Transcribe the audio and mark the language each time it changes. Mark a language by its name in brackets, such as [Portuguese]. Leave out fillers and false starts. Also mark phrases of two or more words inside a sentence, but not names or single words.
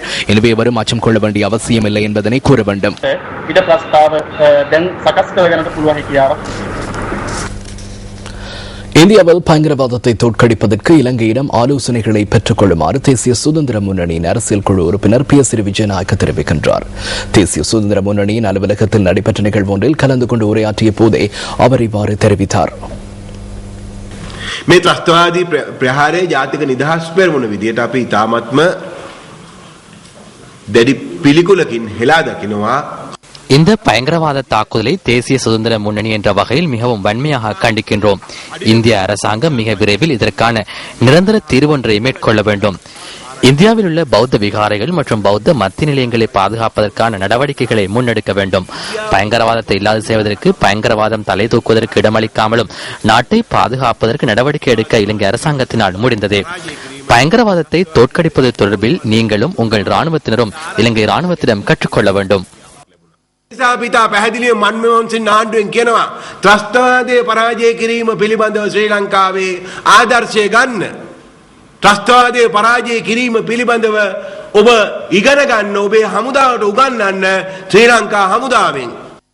[Tamil] எனவே எவரும் அச்சம் கொள்ள வேண்டிய அவசியமில்லை என்பதனை கூற வேண்டும். இந்தியாவில் பயங்கரவாதத்தை தோற்கடிப்பதற்கு இலங்கையிடம் ஆலோசனைகளை பெற்றுக் கொள்ளுமாறு தேசிய சுதந்திர முன்னணியின் அரசியல் குழு உறுப்பினர் PS விஜயநாயக்க தெரிவிக்கின்றார். தேசிய சுதந்திர முன்னணியின் அலுவலகத்தில் நடைபெற்ற நிகழ்வு ஒன்றில் கலந்து கொண்டு உரையாற்றிய போதே அவர் இவ்வாறு தெரிவித்தார். [Sinhala] මේ ත්‍රස්තවාදී ප්‍රහාරයේ ජාතික නිදහස් පෙරමුණ විදියට අපි ඉතාමත්ම දැඩි පිළිකුලකින් හෙලා දකිනවා. [Tamil] இந்த பயங்கரவாத தாக்குதலை தேசிய சுதந்திர முன்னணி என்ற வகையில் மிகவும் வன்மையாக கண்டிக்கின்றோம். இந்திய அரசாங்கம் மிக விரைவில் இதற்கான நிரந்தர தீர்வொன்றை மேற்கொள்ள வேண்டும். இந்தியாவில் உள்ள பௌத்த விகாரைகள் மற்றும் பௌத்த மத்திய நிலையங்களை பாதுகாப்பதற்கான நடவடிக்கைகளை முன்னெடுக்க வேண்டும். பயங்கரவாதத்தை இல்லாது செய்வதற்கு, பயங்கரவாதம் தலை தூக்குவதற்கு இடமளிக்காமலும் நாட்டை பாதுகாப்பதற்கு நடவடிக்கை எடுக்க இலங்கை அரசாங்கத்தினால் முடிந்தது. பயங்கரவாதத்தை தோற்கடிப்பது தொடர்பில் நீங்களும் உங்கள் இராணுவத்தினரும் இலங்கை இராணுவத்திடம் கற்றுக்கொள்ள வேண்டும். [Sinhala] පිතා පැහැදිලිව මන්මෝහන් ආණ්ඩුවෙන් කියනවා ත්‍රස්තවාදයේ පරාජය කිරීම පිළිබඳව ශ්‍රී ලංකාවේ ආදර්ශය ගන්න. ත්‍රස්තවාදයේ පරාජය කිරීම පිළිබඳව ඔබ ඉගෙන ගන්න, ඔබේ හමුදාවට උගන්වන්න ශ්‍රී ලංකා හමුදාවෙන්.